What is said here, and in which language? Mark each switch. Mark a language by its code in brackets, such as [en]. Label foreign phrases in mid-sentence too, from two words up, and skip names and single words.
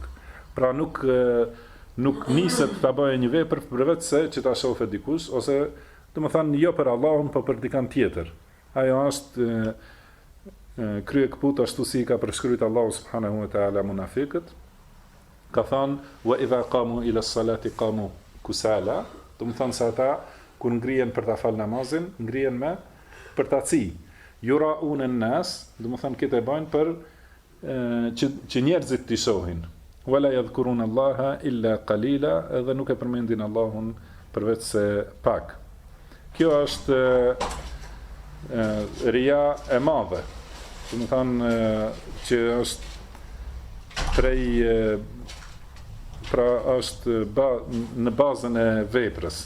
[sq] Pra nuk niset ta bëjë një vepër përveç se që ta shohë dikush, ose do të thonë jo për Allahun, por për dikant tjetër. Ajo është krye kput ashtu si ka përshkruajtur Allahu [ar] سبحانه وتعالى [sq] munafiqët. Ka thënë [ar] وإذا قاموا إلى الصلاة قاموا كسالى, [sq] do të thonë se ata kur ngrihen për ta fal namazin, ngrihen me përtaci. [ar] يراءون الناس, [sq] do të thonë këtë e bajnë për që njerëzit t'i shohin. [ar] ولا يذكرون الله إلا قليلا, [sq] edhe nuk e përmendin Allahun përveç se pak. Kjo është ria e madhe. Do të thonë që është prej pra është në bazën e veprës.